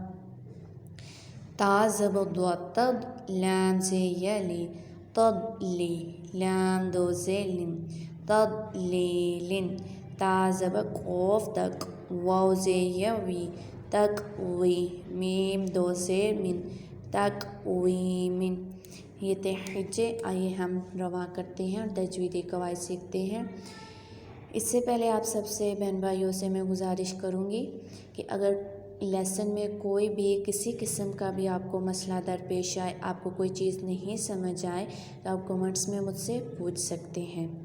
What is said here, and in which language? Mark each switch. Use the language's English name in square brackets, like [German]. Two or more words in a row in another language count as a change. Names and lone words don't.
[Urdu] تا زبر دو تد، لام زیر یلی، تضلی. لام دو زیر لن، تضلیلن. تا زبر قاف تک، واو زیر یوی، تقوی. میم دو زیر من، تقویمن. یہ تھے ہجے. آئیے ہم رواں کرتے ہیں اور تجویدی قواعد سیکھتے ہیں. اس سے پہلے آپ سب سے بہن بھائیوں سے میں گزارش کروں گی کہ اگر لیسن میں کوئی بھی کسی قسم کا بھی آپ کو مسئلہ درپیش آئے، آپ کو کوئی چیز نہیں سمجھ آئے، تو آپ کمنٹس میں مجھ سے پوچھ سکتے ہیں.